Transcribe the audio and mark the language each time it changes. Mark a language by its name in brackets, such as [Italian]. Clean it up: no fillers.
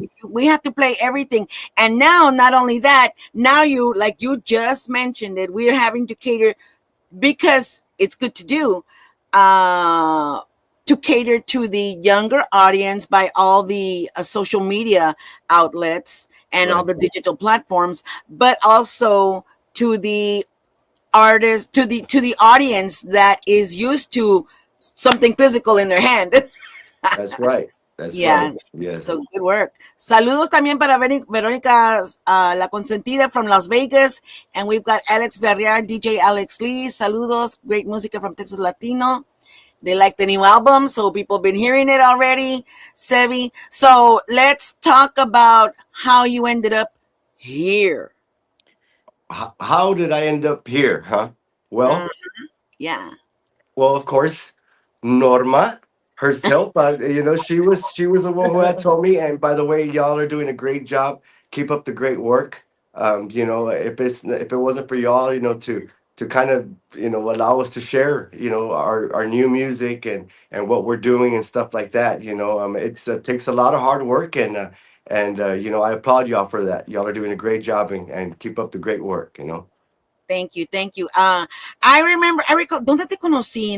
[English] we have to play everything. And now, not only that, now you like you just mentioned it, we're having to cater because it's good to do uh to cater to the younger audience by all the social media outlets and all Right. the digital platforms, but also to the artists, to the audience that is used to something physical in their hand. That's right. That's right. Yeah. Yes. So good work. [Spanish] Saludos también para Verónica, La Consentida from Las Vegas. [English] And we've got Alex Verrier, DJ Alex Lee. Saludos. Great música from Texas Latino. They like the new album, so people have been hearing it already. Sevi. So let's talk about how you ended up here. How did I end up here, huh? Uh, Well, yeah. Well, of course, Norma herself. She was the one who had told me. And by the way, y'all are doing a great job. Keep up the great work. If it wasn't for y'all, to kind of allow us to share our new music and what we're doing and stuff like that. It's takes a lot of hard work and I applaud y'all for that. Y'all are doing a great job and keep up the great work. Thank you. Thank you. [Spanish] I recall, ¿dónde te conocí?